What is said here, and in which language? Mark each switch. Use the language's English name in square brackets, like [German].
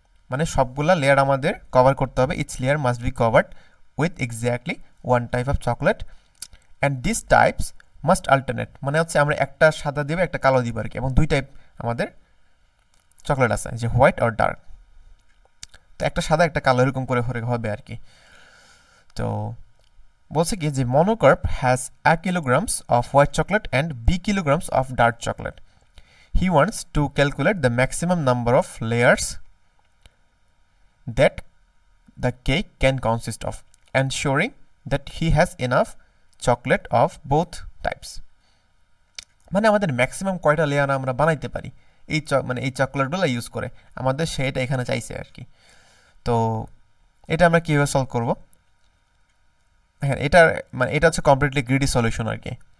[Bangla] মানে সবগুলা লেয়ার আমাদের কভার করতে হবে। [English] Each layer must be covered with exactly 1 type of chocolate and this types must alternate. [Bangla] মানে হচ্ছে আমরা একটা সাদা দিব, একটা কালো দিব আর কি, এবং 2 টাইপ আমাদের চকলেট আছে, যে হোয়াইট আর ডার্ক। তো একটা সাদা একটা কালো এরকম করে হবে আর কি। তো বলছে কি যে [English] Monocarp has a kilograms of white chocolate and b kilograms of dark chocolate. He wants to calculate the maximum number of layers that the cake can consist of, ensuring that he has enough chocolate of both types. [Bangla] মানে আমাদের maximum কয়টা layer আমরা বানাইতে পারি মানে এই চকলেটগুলো use করে আমাদের সেটা এখানে চাইছে আর কি। তো এটা আমরা কীভাবে সলভ করব? হ্যাঁ, এটা হচ্ছে কমপ্লিটলি গ্রিডি সলিউশন আর কি।